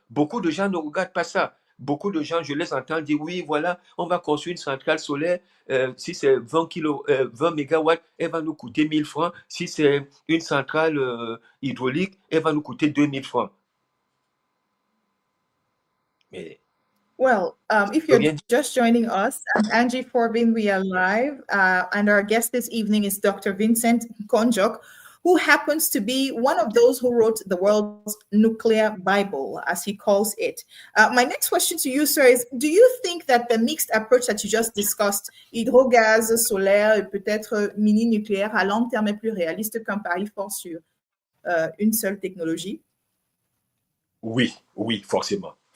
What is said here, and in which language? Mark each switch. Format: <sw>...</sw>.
<fr>Beaucoup de gens ne regardent pas ça. Beaucoup de gens, je les entends dire, oui, voilà, on va construire une centrale solaire. Si c'est 20 mégawatts, elle va nous coûter 1000 francs. Si c'est une centrale hydraulique, elle va nous coûter 2000 francs. Mais</fr> <en>well, if you're just joining us, I'm Angie Forbin. We are live, and our guest this evening is Dr. Vincent Konjok, who happens to be one of those who wrote the world's nuclear Bible, as he calls it. My next question to you, sir, is do you think that the mixed approach that you just discussed,</en> <fr>hydrogaz, solaire et peut-être mini-nucléaire, à long terme est plus réaliste qu'un pari fort sur une seule technologie? Oui, forcément.</fr>